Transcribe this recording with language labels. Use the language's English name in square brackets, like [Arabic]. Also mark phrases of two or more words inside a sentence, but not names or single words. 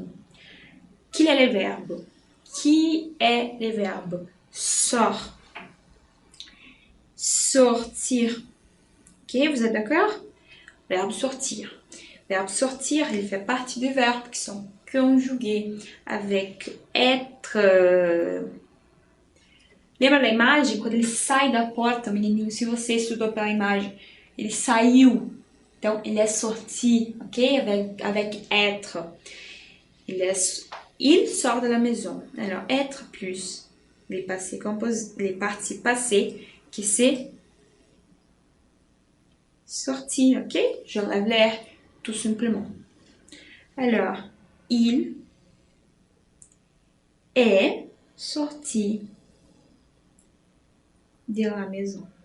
[French] Quel est le verbe? Qui est le verbe? Sort. Sortir. Ok, vous êtes d'accord? Verbe sortir. Verbe sortir, il fait partie des verbes qui sont conjugués avec être. [Portuguese] Lembra da imagem? Quando ele sai da porta, menininho, se você estudou pela imagem, ele saiu. Então, [French] il est sorti, ok? Avec être. Il sort de la maison. Alors, être plus les parties passées, qui c'est sorti, ok? J'enlève l'air, tout simplement. Alors, il est sorti de la maison.